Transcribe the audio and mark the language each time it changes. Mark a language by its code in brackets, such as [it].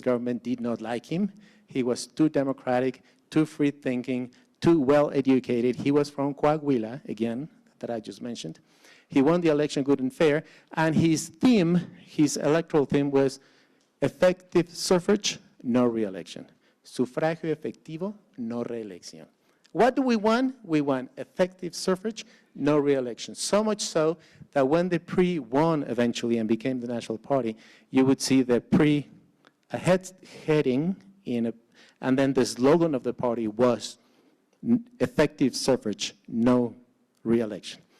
[en] government did not like him. He was too democratic, too free-thinking, too well-educated. He was from Coahuila, again, that I just mentioned. He won the election good and fair, and his theme, his electoral theme was, Effective suffrage, no re-election. [es] Sufragio efectivo, no re-elección. [en] What do we want? We want effective suffrage, no re-election. So much so that when the PRI won eventually and became the National Party, you would see the PRI heading in and then the slogan of the party was effective suffrage, no re-election.